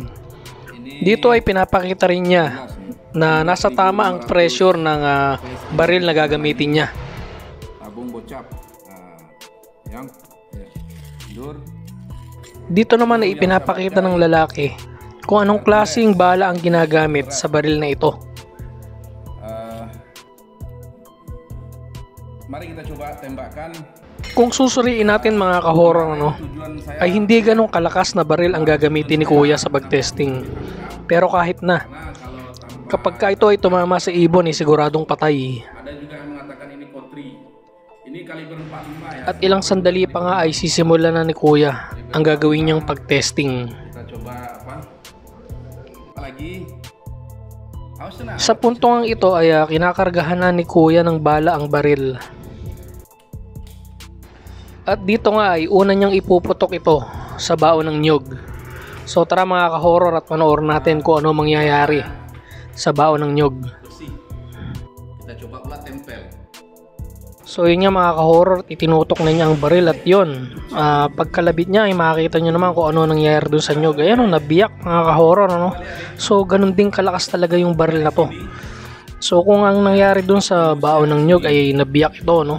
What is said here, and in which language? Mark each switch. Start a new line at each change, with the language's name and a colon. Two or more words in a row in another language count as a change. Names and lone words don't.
Filipino: Dito ay pinapakita rin niya na nasa tama ang pressure ng baril na gagamitin niya. Dito naman ay ipinapakita ng lalaki kung anong klaseng bala ang ginagamit sa baril na ito.
Indonesian: Mari kita coba tembakkan.
Filipino: Kung susuriin natin mga ka-horror ay hindi ganong kalakas na baril ang gagamitin ni Kuya sa pag-testing. Pero kahit na, kapag ka ito ay tumama sa ibon ay siguradong patay.
Indonesian: Ada juga yang mengatakan ini kotri. Ini kaliber 45 ya.
Filipino: At ilang sandali pa nga ay sisimulan na ni Kuya ang gagawin niyang pag-testing.
Indonesian: Kita coba apa? Apalagi? Awas na.
Filipino: Sa puntong ito ay kinakargahan na ni Kuya ng bala ang baril. At dito nga ay una niyang ipuputok ito sa baon ng niyog. So tara mga ka-horror at panoorin natin kung ano mangyayari sa baon ng niyog.
Indonesian: Kita coba pula tempel.
Filipino: So yun nga mga ka-horror, itinutok na niya ang baril at yun. Pagkalabit niya ay makikita nyo naman kung ano nangyayari dun sa niyog. Ayan o, nabiyak mga ka-horror. Ano? So ganun din kalakas talaga yung baril na to. So kung ang nangyari dun sa baon ng niyog ay nabiyak ito, no?